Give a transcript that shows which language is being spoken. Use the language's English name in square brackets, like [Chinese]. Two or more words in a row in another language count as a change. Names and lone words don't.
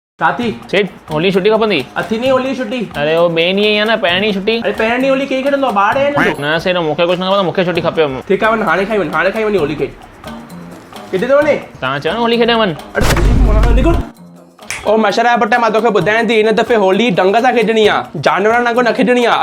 [Sindhi] ताती सेठ होली छुट्टी खपंदी। अथी नहीं होली छुट्टी। अरे वो ॿिए ॾींहं आहे न पहिरीं छुट्टी। अरे पहिरीं होली कई खेॾंदो आहे ॿार आहे न न सेठ मूंखे कुझु न खपंदो, मूंखे छुट्टी खपे। ठीकु आहे वञ हाणे खाई वञी होली खेॾ। किथे थो वञे? तव्हां चयो न होली खेॾण वञ। अरे निकुर ओ मशरा पुट मां तोखे ॿुधायां थी हिन दफ़े होली ढंग सां खेॾणी आहे, जानवरनि वांगुरु न खेॾणी आहे।